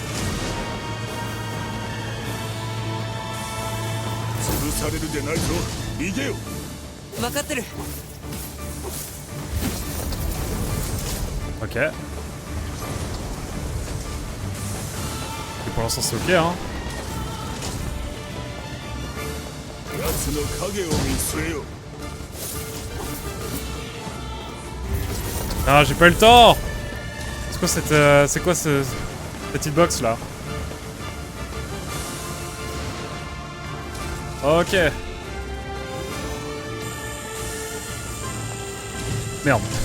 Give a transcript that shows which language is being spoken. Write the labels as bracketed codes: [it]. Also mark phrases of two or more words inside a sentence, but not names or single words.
[ja] 潰されるでないぞ逃げよ分かってる [fr] Ok. Et pour l'instant c'est ok hein. [ja] 奴の影を見据えよ [fr] Ah j'ai pas eu le temps. C'est quoi cette petite box là? Ok. Merde.